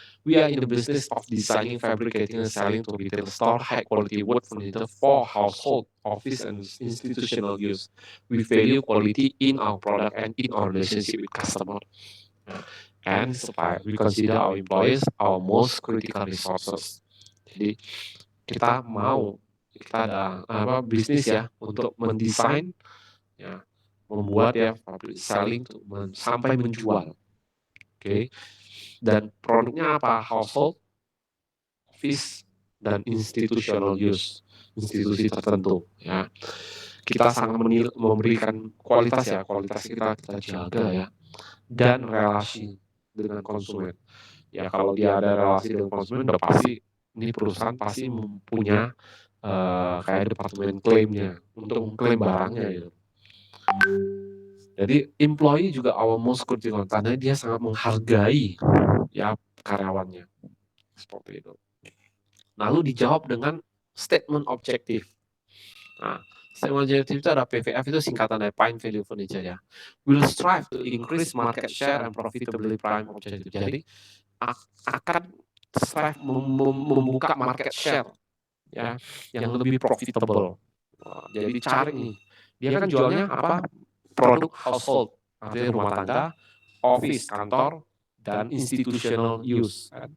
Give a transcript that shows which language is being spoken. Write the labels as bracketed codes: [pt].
[en] We are in the business of designing, fabricating, and selling to retail store high quality wood furniture for household, office, and institutional use. We value quality in our product and in our relationship with customer. And supplier. We consider our employees our most critical resources. [id] Jadi kita ada bisnis ya untuk mendesain, ya, membuat ya public selling sampai menjual. Oke. Dan produknya apa? Household, office, dan institutional use, institusi tertentu ya. Kita sangat memberikan kualitas ya, kualitas kita jaga ya, dan relasi dengan konsumen. Ya kalau dia ada relasi dengan konsumen udah pasti ini perusahaan pasti mempunyai kayak departemen klaimnya untuk mengklaim barangnya gitu. Jadi employee juga [en] our most critical [id] karena dia sangat menghargai ya karyawannya. Seperti itu. Lalu dijawab dengan statement objektif. Nah, statement objektif itu ada PVF, itu singkatan dari Pine Value Furniture ya. [en] Will strive to increase market share and profitability prime objective. [id] Jadi akan strive membuka market share ya yang lebih profitable. Jadi cari nih. Dia kan jualnya apa? Produk household, artinya rumah tangga, office, kantor, dan institutional use.